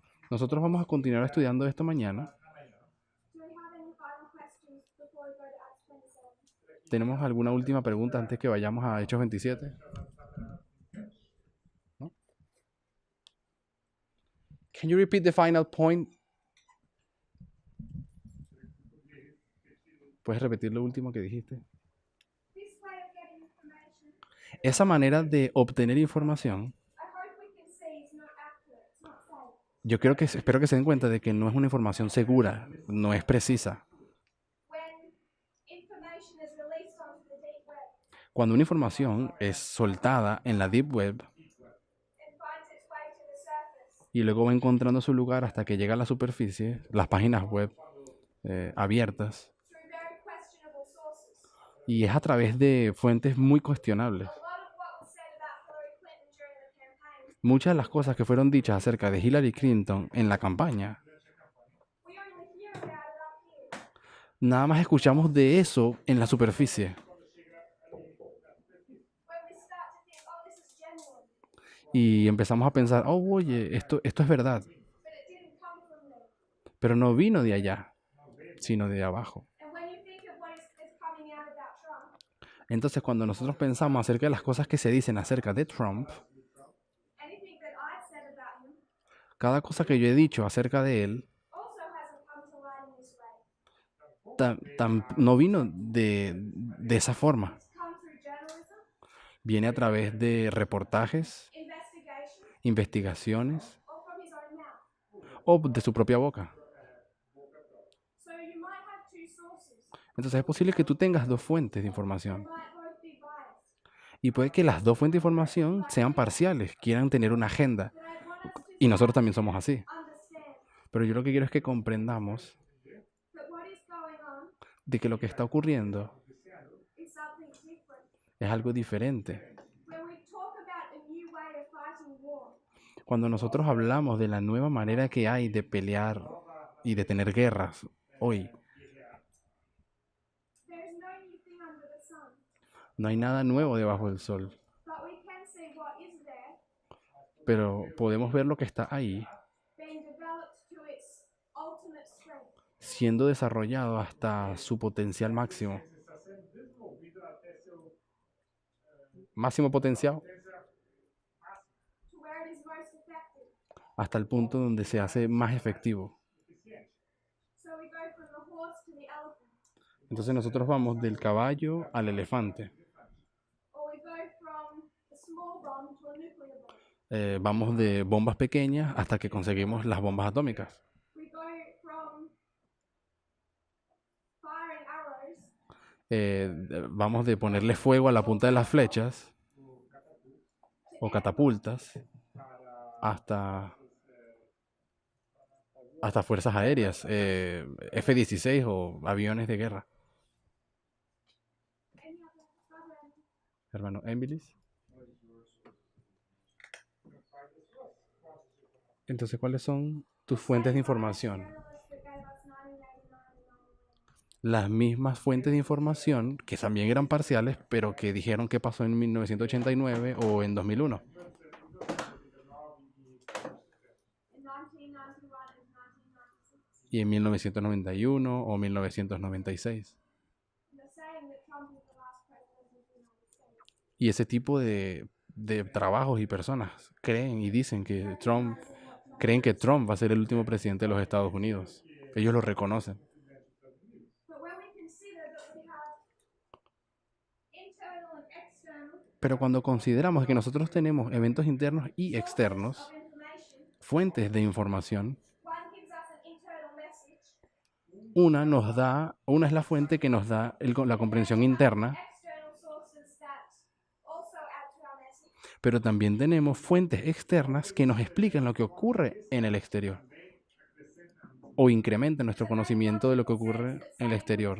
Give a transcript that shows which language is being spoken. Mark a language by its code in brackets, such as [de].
[es] Nosotros vamos a continuar estudiando esto mañana. [en] Do we have any final questions before we go to Acts 27? [es] ¿Tenemos alguna última pregunta antes que vayamos a Hechos 27? ¿No? [en] Can you repeat the final point? [es] ¿Puedes repetir lo último que dijiste? [en] This way of getting information, [es] Esa manera de obtener información, [en] I hope we can see is not accurate, it's not safe. [es] espero que se den cuenta de que no es una información segura, no es precisa. [en] When information is released onto the deep web [es] Cuando una información es soltada en la Deep Web [en] and finds its way to the surface, [es] y luego va encontrando su lugar hasta que llega a la superficie, las páginas web abiertas, [en] through very questionable sources. [es] y es a través de fuentes muy cuestionables. [en] A lot of what was said about Hillary Clinton during the campaign, [es] Muchas de las cosas que fueron dichas acerca de Hillary Clinton en la campaña, [en] we only hear about it up here. [es] nada más escuchamos de eso en la superficie. [en] When we start to think, oh, this is genuine, [es] Y empezamos a pensar, oh, oye, esto es verdad. [en] but it didn't come from there. [es] Pero no vino de allá, sino de abajo. [en] And when you think of what is coming out about Trump, [es] Entonces, cuando nosotros pensamos acerca de las cosas que se dicen acerca de Trump, [en] anything that I've said about him [es] cada cosa que yo he dicho acerca de él [en] also hasn't come to light in this way. [es] no vino de esa forma. [en] It's come through journalism, [es] Viene a través de reportajes, [en] investigation, [es] investigaciones [en] or from his own mouth. [es] o de su propia boca. [en] So you might have two sources. [es] Entonces es posible que tú tengas dos fuentes de información. [en] Might both be biased. [es] Y puede que las dos fuentes de información sean parciales, quieran tener una agenda. [en] But I want us to [es] Y nosotros también somos así. [en] understand [es] Pero yo lo que quiero es que comprendamos [en] that what is going on [es] de que lo que está ocurriendo [en] is something different. [es] es algo diferente. [en] When we talk about a new way of fighting war, [es] Cuando nosotros hablamos de la nueva manera que hay de pelear y de tener guerras hoy, [en] there is no new thing under the sun. [es] no hay nada nuevo debajo del sol. [en] But we can see what is there [es] Pero podemos ver lo que está ahí [en] being developed to its ultimate strength. [es] siendo desarrollado hasta su potencial máximo. Máximo potencial. [en] To where it is most effective. [es] hasta el punto donde se hace más efectivo. [en] So we go from the horse to the elephant, [es] Entonces nosotros vamos del caballo al elefante. [en] or we go from a small bomb to a nuclear bomb. [es] Vamos de bombas pequeñas hasta que conseguimos las bombas atómicas. [en] We go from firing arrows [es] Vamos de ponerle fuego a la punta de las flechas o catapultas hasta fuerzas aéreas, F-16 o aviones de guerra. [en] any other [es] Hermano Emilis. Entonces, ¿cuáles son tus fuentes de información? [en] journalists that gave us 1989 [es] Las mismas fuentes de información que también eran parciales, pero que dijeron qué pasó en 1989 o en 2001. [en] in 1991 and 1996. [es] Y en 1991 o 1996. [en] And they're saying that Trump is the last president of the United States. [es] Y ese tipo de trabajos y personas creen y dicen que Trump va a ser el último presidente de los Estados Unidos. Ellos lo reconocen. [en] But when we consider that we have internal and external [es] Pero cuando consideramos que nosotros tenemos eventos internos y externos, [en] of information, [es] fuentes de información, [en] one gives us an internal message, [es] una es la fuente que nos da la comprensión interna, [en] external sources that also add to our message, [es] pero también tenemos fuentes externas que nos explican lo que ocurre en el exterior o incrementan nuestro conocimiento de lo que ocurre en el exterior.